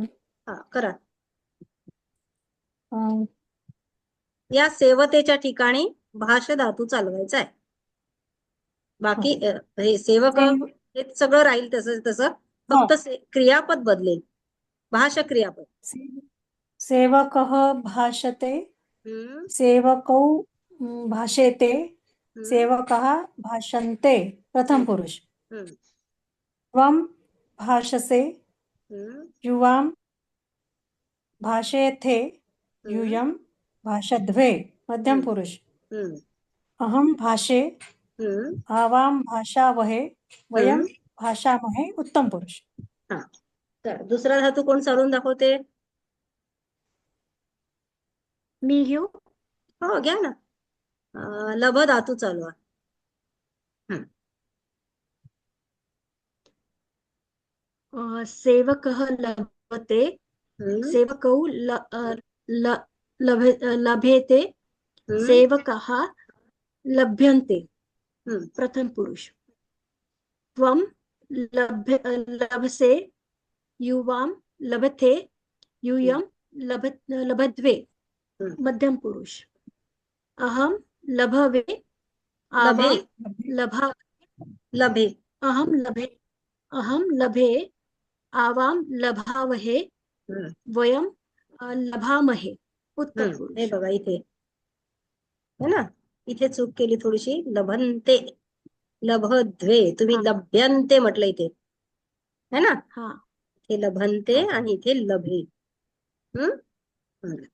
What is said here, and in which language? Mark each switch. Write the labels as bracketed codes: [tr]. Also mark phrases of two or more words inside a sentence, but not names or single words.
[mr] हा, करा. अं, या सेवतेच्या ठिकाणी भाष धातू चालवायचा आहे. बाकी हे सेवक सेव- हे सगळं राहील तसं तसं, हो. फक्त क्रियापद बदलेल. भाष क्रियापद. [sa] सेवकः भाषते, हम्म, सेवकौ भाषेते, हम्म, सेवकः भाषन्ते. प्रथम पुरुष. हम्म, त्वं भाषसे, हम्म, युवां भाषेथे, यूयं भाषध्वे. मध्यम पुरुष. हम्म, अहं भाषे, हम्म, आवां भाषावहे, वयं भाषामहे. उत्तम पुरुष. [mr] हा. तर दुसरा धातू कोण चालवून दाखवते? मी घेऊ. हो, घ्या ना. लभ धातू चालवा. [sa] सेवकः लभते, हम्म, सेवकौ लभेते, हम्म, सेवकाः लभ्यन्ते. हम्म, प्रथम पुरुष. त्वं लभसे, युवां लभते, यूयं लभध्वे. हम्म. मध्यम पुरुष. अहं लभवे, लभे, आवां लभा लभे. अहं लभे, आवां लभावहे, हम्म, वयं लभामहे. उत्तम [mr] हे [sa] पुरुष. [mr] बघा इथे [hi] है ना, [mr] इथे चूक केली थोडीशी. [sa] लभन्ते, लभध्वे. तुम्ही [mr] हा. लभ्यन्ते म्हटलं इथे, [hi] है ना. [mr] हा. इथे लभन्ते आणि इथे लभे. हम्म.